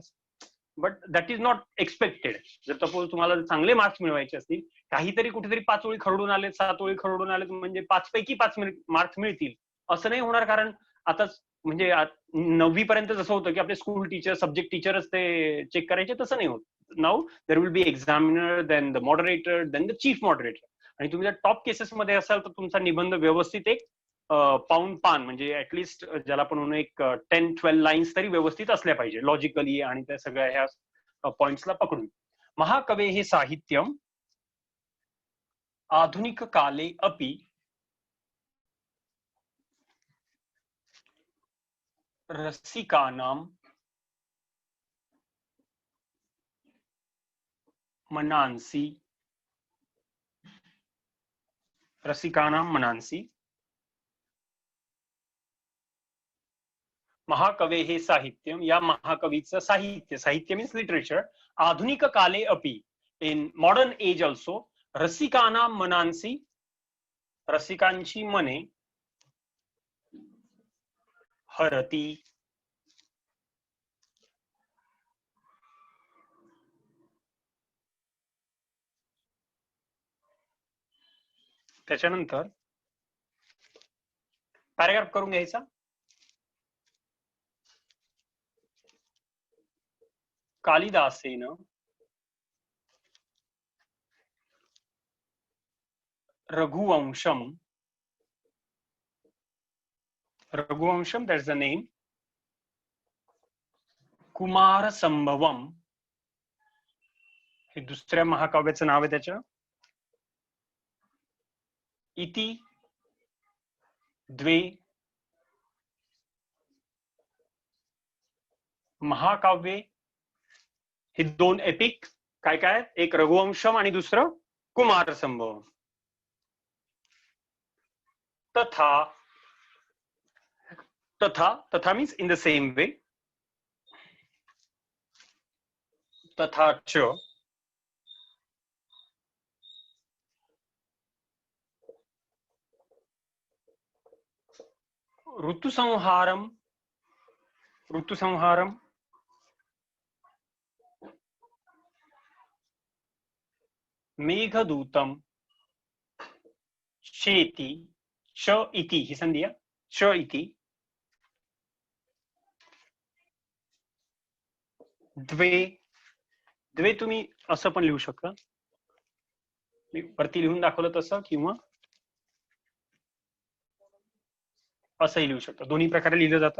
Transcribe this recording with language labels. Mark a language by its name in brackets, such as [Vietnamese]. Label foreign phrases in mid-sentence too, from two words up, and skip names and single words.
[English] but that is not expected. [Marathi] जर सपोज तुम्हाला चांगले मार्क्स मिळवायचे असतील, काहीतरी कुठेतरी 5 ओळी खरडून आले, 7 ओळी खरडून आले, म्हणजे 5 पैकी 5 मार्क्स मिळतील असं नाही होणार. कारण आता म्हणजे 9वी पर्यंत जसं होतं की आपले [English] school teacher subject teacher [Marathi] ते चेक करायचे, तसं नाही होत. [English] now there will be examiner, then the moderator, then the chief moderator. [Marathi] आणि तुम्ही जर [English] top cases [Marathi] मध्ये असाल तर तुमचा निबंध व्यवस्थित एक पान म्हणजे ऍटलिस्ट ज्याला आपण म्हणून एक 10-12 लाईन्स तरी व्यवस्थित असल्या पाहिजे लॉजिकली आणि त्या सगळ्या ह्या पॉइंट्सला पकडून. [Sanskrit] महाकवे हे साहित्यम आधुनिक काले अपि रसिकानां मनांसी महाकवे हे साहित्यम, [Marathi] या महाकवीचं साहित्य [English] means literature, [Sanskrit] आधुनिक काले अपि [English] in modern age also, [Sanskrit] रसिकानां मनांसी, [Marathi] रसिकांची मने, [Sanskrit] हरती, [Marathi] त्याच्यानंतर पॅराग्राफ करून घ्यायचा. [Sanskrit] कालिदासेन रघुवंशम, [English] that's the name, [Sanskrit] कुमार संभवम, [Marathi] हे दुसऱ्या महाकाव्याचं नाव आहे त्याच्या, [Sanskrit] इति द्वे महाकाव्ये, [Marathi] हे दोन एपिक काय काय, एक रघुवंशम आणि दुसरं कुमार संभवम. [English] तथा means in the same way, [Sanskrit] तथा च ऋतुसंहारम मेघदूतम चेति, च इति [Marathi] ही संधी आहे, [Sanskrit] च इति [Marathi] द्वे तुम्ही असं पण लिहू शकता, मी वरती लिहून दाखवलं तसं, किंवा असंही लिहू शकता, दोन्ही प्रकारे लिहिलं जातं.